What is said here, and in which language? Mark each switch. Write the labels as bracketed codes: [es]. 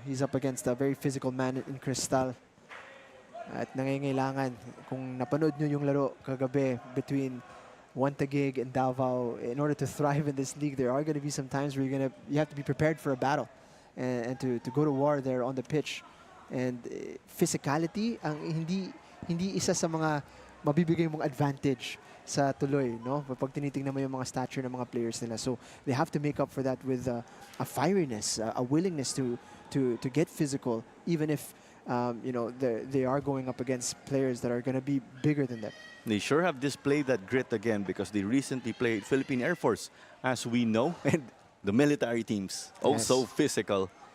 [en] He's up against a very physical man in Cristal. [tl] At nangangailangan, kung napanood nyo yung laro kagabi [en] between Taguig and Davao, in order to thrive in this league, there are going to be some times where you have to be prepared for a battle and to go to war there on the pitch. [tl] And physicality ang hindi isa sa mga mabibigay mong advantage sa Tuloy, no? Pag tinitingnan mo yung mga stature ng mga players nila. [en] So they have to make up for that with a fieriness, a willingness to get physical, even if you know, they are going up against players that are going to be bigger than them. They sure have displayed that grit again because they recently played Philippine Air Force, as we know, and the military teams, also physical.